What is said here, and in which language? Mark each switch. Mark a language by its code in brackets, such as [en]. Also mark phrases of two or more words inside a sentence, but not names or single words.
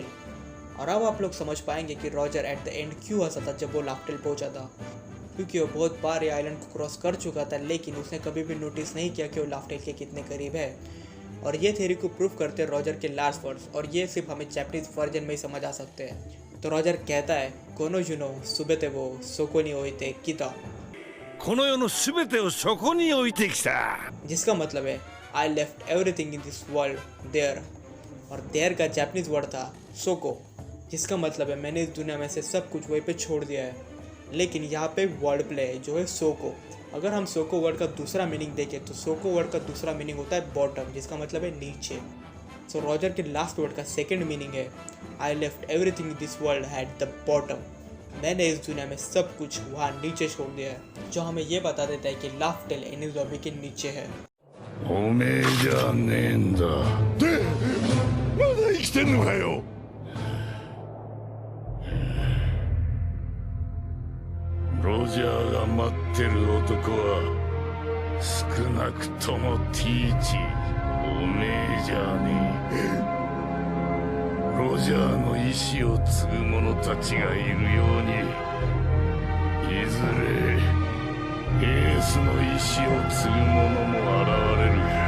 [hi] और अब आप लोग समझ पाएंगे कि रॉजर [en] at the end [hi] क्यों हंसा था जब वो लाफ्टेल पहुंचा था, क्योंकि वो बहुत बार ये आइलैंड को क्रॉस कर चुका था, लेकिन उसने कभी भी नोटिस नहीं किया कि वो लाफ्टेल के कितने करीब है। और ये थ्योरी को प्रूव करते हैं रॉजर के [en] last words, [hi] और ये सिर्फ हमें [en] Japanese version [hi] में ही समझ आ सकते हैं। तो रॉजर कहता है [ja] この 世の すべてを そこに 置いてきた, この世のすべてをそこに置いてきた [hi] जिसका मतलब है [en] I left everything in this world there. [hi] और देयर का [en] Japanese word [hi] था सोको, जिसका मतलब है मैंने इस दुनिया में से सब कुछ वहीं पे छोड़ दिया है। लेकिन यहाँ पे [en] word play [hi] है जो है सोको। अगर हम सोको वर्ड का दूसरा मीनिंग देखें तो सोको वर्ड का दूसरा मीनिंग होता है बॉटम, जिसका मतलब है नीचे। सो रॉजर के [en] last word [hi] का [en] second meaning [hi] है [en] I left everything in this world at the bottom, [hi] मैंने इस दुनिया में सब कुछ वहाँ नीचे छोड़ दिया है, जो हमें ये बता देता है कि लाफ्टेल एनिस लॉबी के नीचे है। [ja] おめえじゃねえんだでまだ生きてんのかよロジャーが待ってる男は少なくともティーチおめえじゃねえロジャーの意志を継ぐ者たちがいるようにいずれエースの意志を継ぐ者も現れる